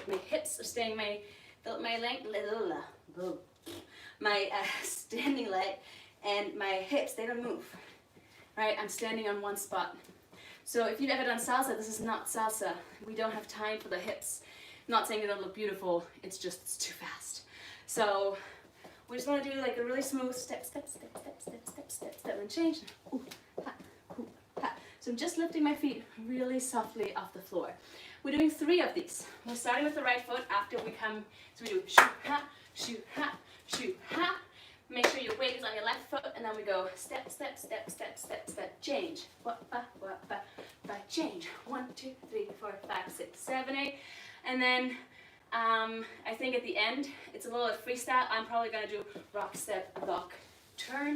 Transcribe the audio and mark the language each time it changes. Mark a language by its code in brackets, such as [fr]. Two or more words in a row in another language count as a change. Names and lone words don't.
[en] My hips are staying, my standing leg and my hips, they don't move, right? I'm standing on one spot. So if you've ever done salsa, this is not salsa. We don't have time for the hips. I'm not saying they don't look beautiful, it's just, it's too fast. So we just want to do like a really smooth step, step, step, step, step, step, step, step, and change. Ooh, ha, ooh, ha. So I'm just lifting my feet really softly off the floor. We're doing 3 of these. We're starting with the right foot after we come, so we do shoot, ha, shoot, ha, shoot, ha, Make sure your weight is on your left foot, and then we go step, step, step, step, step, step, change. Change. 1, 2, 3, 4, 5, 6, 7, 8. And then I think at the end, it's a little freestyle. I'm probably gonna do rock, step, lock, turn.